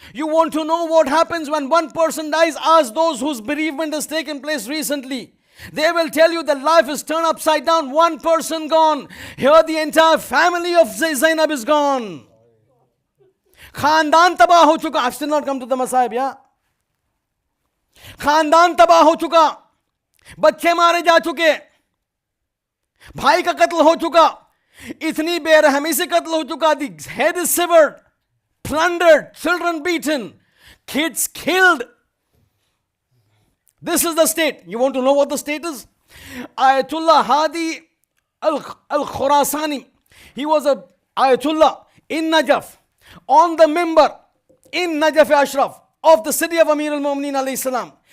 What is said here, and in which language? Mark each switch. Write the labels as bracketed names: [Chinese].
[English] You want to know what happens when one person dies? Ask those whose bereavement has taken place recently. They will tell you that life is turned upside down. One person gone. Here the entire family of Zainab is gone. [Hindi] Khandan tabah ho chuka. [English] I've still not come to the masahib, yeah? [Hindi] Khandan tabah ho chuka. बच्चे मारे जा चुके, भाई का कत्ल हो चुका, इतनी बेरहमी से कत्ल हो चुका. [English] The head is severed, plundered, children beaten, kids killed. This is the state. You want to know what the state is? Ayatollah Hadi al-Khurasani, he was a Ayatollah in Najaf, on the mimbar in Najaf Ashraf of the city of Amir al-Mu'mineen alayhi salam.